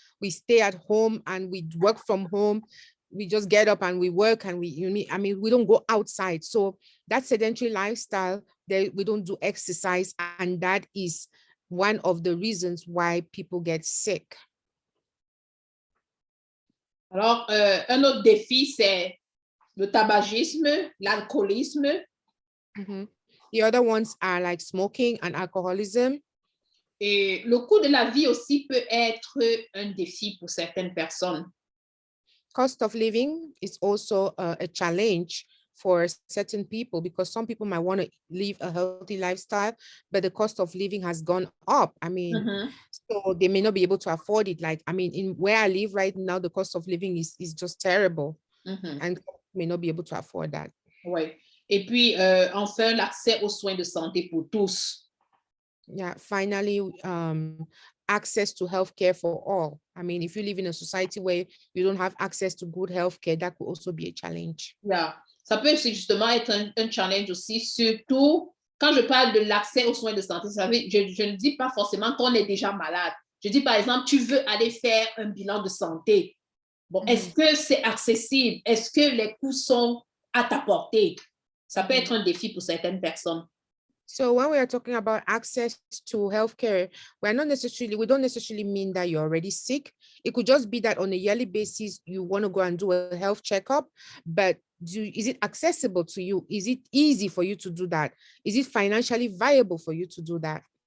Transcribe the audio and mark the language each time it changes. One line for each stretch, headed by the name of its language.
English: We stay at home and we work from home. We just get up and we work and we don't go outside. So that sedentary lifestyle, we don't do exercise. And that is one of the reasons why people get sick.
French: Alors, un autre défi, c'est le tabagisme, l'alcoolisme. Mm-hmm.
English: The other ones are like smoking and alcoholism.
French: Et le coût de la vie aussi peut être un défi pour certaines personnes.
English: Cost of living is also a challenge for certain people because some people might want to live a healthy lifestyle, but the cost of living has gone up. I mean, so they may not be able to afford it. Like, I mean, in where I live right now, the cost of living is just terrible and may not be able to afford that.
French: Oui. Et puis, enfin, l'accès aux soins de santé pour tous.
English: Yeah, finally, access to healthcare for all. I mean, if you live in a society where you don't have access to good healthcare, that could also be a challenge. Yeah.
French: Ça peut justement être un challenge aussi, surtout quand je parle de l'accès aux soins de santé. Vous savez, je ne dis pas forcément qu'on est déjà malade. Je dis par exemple, tu veux aller faire un bilan de santé. Bon, est-ce que c'est accessible? Est-ce que les coûts sont à ta portée? Ça peut être un défi pour certaines personnes.
English: So when we are talking about access to healthcare, we don't necessarily mean that you're already sick. It could just be that on a yearly basis, you want to go and do a health checkup, but is it accessible to you? Is it easy for you to do that? Is it financially viable for you to do that?